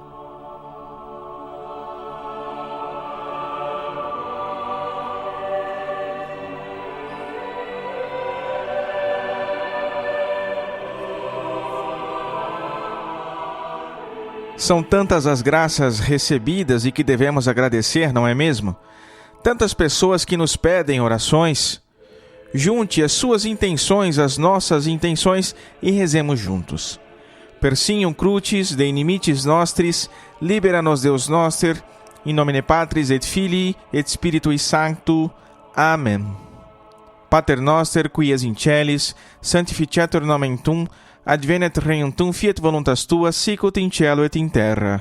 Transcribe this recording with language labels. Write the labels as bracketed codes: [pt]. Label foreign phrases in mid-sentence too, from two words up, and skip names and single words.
[pt] São tantas as graças recebidas e que devemos agradecer, não é mesmo? Tantas pessoas que nos pedem orações. Junte as suas intenções às nossas intenções e rezemos juntos. [la] Persignum crucis de inimicis nostris, libera-nos Deus noster, in nomine Patris et Filii et Spiritui Sancto. Amen. Pater noster, qui es in celis, sanctificetur nomen tuum, advenet regnum tuum, fiat voluntas tua, sicut in cielo et in terra.